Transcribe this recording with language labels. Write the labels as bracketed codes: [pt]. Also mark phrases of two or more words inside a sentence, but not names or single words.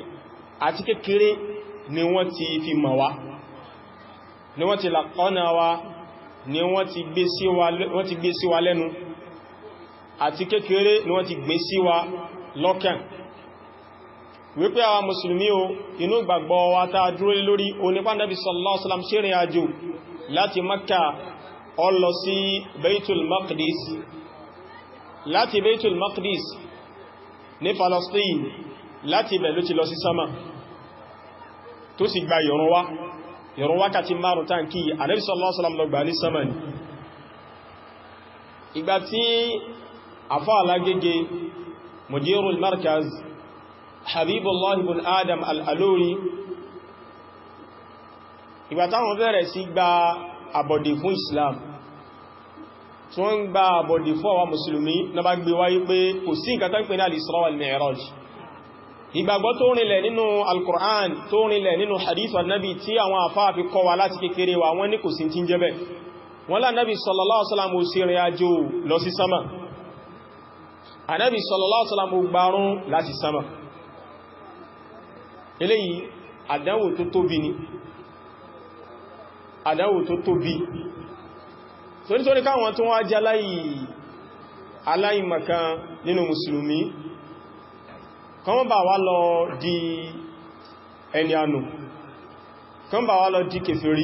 [yo] Àti kékeré ni wọ́n ti fi mọ̀ wá, ni wọ́n ti làkọ́nà wa, ni wọ́n ti gbé sí wa lẹ́nu, àti kékeré ni wọ́n ti gbé sí wa lọ́kàn wípé àwọn mùsùlùmí o, inú gbàgbọ́ wa tá dúró lórí onípa Nabi [ar] صلى الله عليه وسلم [yo] ṣe rìn àjò láti Makka ó lọ sí Baitul Maqdis, láti Baitul Maqdis ní Palestine, láti ibẹ̀ ló ti lọ sí sama tó sì gba ìrun wákàtí 5 táǹkì. Ànábì [ar] صلى الله عليه وسلم [yo] lọ gbà ní sama ni. Ìgbà tí àfá alágége [ar] مدير المركز [yo] Habibullah ibn Adam al-Aluri, ìgbà táwọn bẹ̀rẹ̀ sí gba àbọ̀dè fún Islam, tí wọ́n ń gba àbọ̀dè fún àwọn mùsùlùmí, na bá gbé wáyé pé kò sí nǹkan tán pè ní al-Isra wal-Mi'raj. Ìgbàgbọ́ tó rinlẹ̀ nínú al-Qur'an, tó rinlẹ̀ nínú [ar] حديث النبي [yo] tí àwọn àfáà fi kọ́ wa láti kékeré wa, wọ́n ní kò sí tí ń jẹ́ bẹ́ẹ̀. Wọ́n lá Nabi [ar] صلى الله عليه وسلم [yo] ó sí rìn àjò lọ sí sama, Ànábì [ar] صلى الله عليه وسلم [yo] ó gbárùn láti sama. Eléyìí àdánwò tó tóbi ni, àdánwò tó tóbi. Nítorí káwọn tó wá jẹ́ aláìmọ̀kan nínú mùsùlùmí kan bá wá lọ di ẹni ànù, kan bá wá lọ di kèfèrí.